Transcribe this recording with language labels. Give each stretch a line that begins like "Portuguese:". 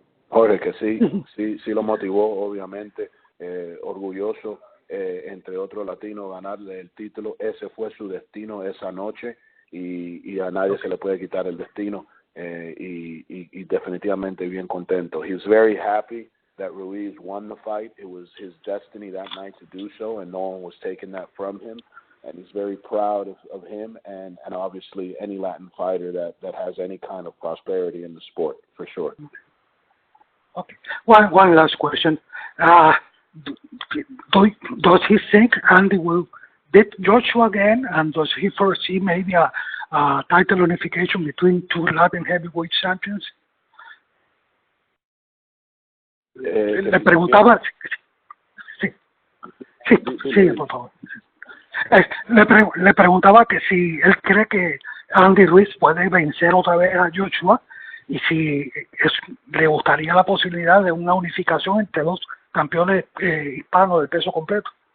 Spanish: Jorge, que sí lo motivó, obviamente, orgulloso, entre otros latinos, ganarle el título. Ese fue su destino esa noche y a nadie se le puede quitar el destino, y definitivamente bien contento.
English: He's very happy that Ruiz won the fight. It was his destiny that night to do so, and no one was taking that from him. And he's very proud of him and obviously any Latin fighter that has any kind of prosperity in the sport, for sure. Okay. One last question. Does he think Andy will beat Joshua again, and does he foresee maybe a title unification between two Latin heavyweight champions?
Spanish: Le preguntaba, sí, por favor. Le preguntaba que si él cree que Andy Ruiz puede vencer otra vez a Joshua y si le gustaría la posibilidad de una unificación entre dos campeones hispanos de peso completo.